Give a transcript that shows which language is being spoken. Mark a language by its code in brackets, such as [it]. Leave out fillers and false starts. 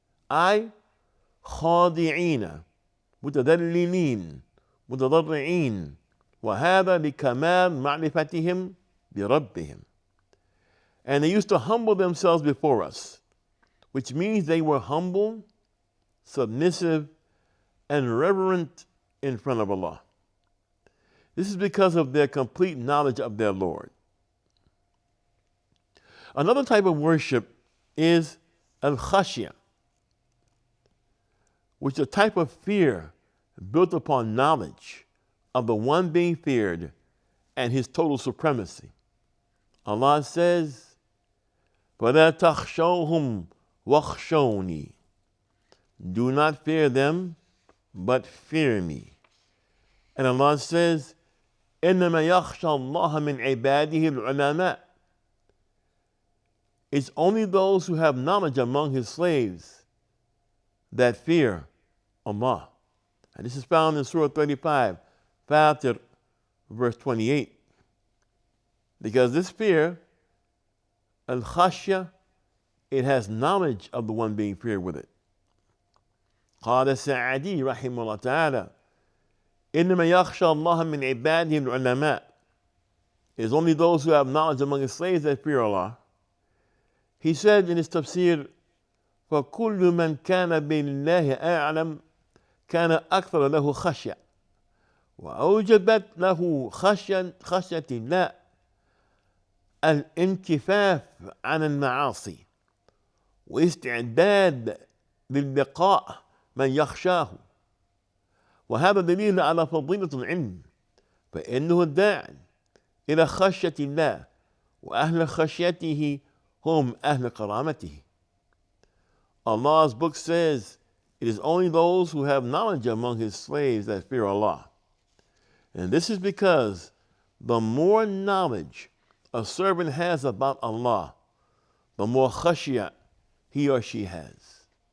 [ar] أي خاضعين متذللين متضرعين وهذا لكمال معرفتهم بربهم. [en] And they used to humble themselves before us, which means they were humble, submissive, and reverent in front of Allah. This is because of their complete knowledge of their Lord. Another type of worship is al-khashya, which is a type of fear built upon knowledge of the one being feared and his total supremacy. Allah says, [ar] فَلَا تَخْشَوْهُمْ وَخْشَوْنِي. [en] Do not fear them, but fear me. And Allah says, [ar] إِنَّمَا يَخْشَى اللَّهَ مِنْ عِبَادِهِ الْعُلَمَاء. [en] It's only those who have knowledge among his slaves that fear Allah. And this is found in Surah 35, Fatir, verse 28. Because this fear, al-khashya, it has knowledge of the one being feared with it. [ar] قال السعدي رحمه الله تعالى إنما يخشى الله من عباده العلماء. [en] It is only those who have knowledge among his slaves that fear Allah. He said in his tafsir, [ar] فَكُلُّ مَنْ كَانَ بِاللَّهِ أَعْلَمْ كَانَ أَكْثَرَ لَهُ خَشْيَةً وأوجبت له خشية الله الانكفاف عن المعاصي واستعداد للقاء من يخشاه. وهذا دليل على فضيلة العلم، فإنه الداعي إلى خشية الله، وأهل خشيته هم أهل كرامته. [en] Allah's book says, it is only those who have knowledge among his slaves that fear Allah. And this is because the more knowledge a servant has about Allah, the more khashiyah he or she has.